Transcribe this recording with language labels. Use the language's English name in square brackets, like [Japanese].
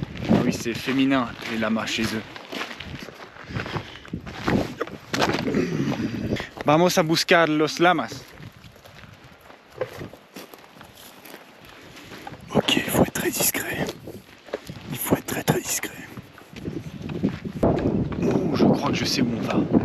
[French] Ah oui, c'est féminin, les lamas chez eux. [Spanish] Vamos a buscar los lamas. [French] Ok, il faut être très discret. Il faut être très discret. Oh, je crois que je sais où on va.